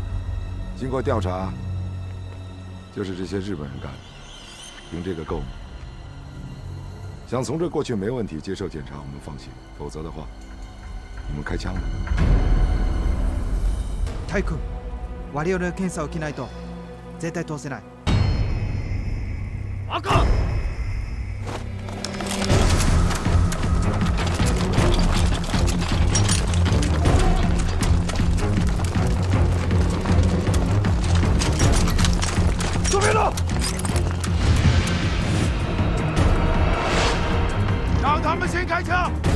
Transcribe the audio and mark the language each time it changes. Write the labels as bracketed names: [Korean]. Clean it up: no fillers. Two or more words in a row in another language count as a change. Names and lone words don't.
[Chinese] 经过调查，就是这些日本人干的，凭这个够吗？想从这过去没问题，接受检查我们放心，否则的话，你们开枪吧。 [Japanese] 太君、我々の検査を受けないと絶対通せない。 [Chinese] 赤！ 左边的，让他们先开枪。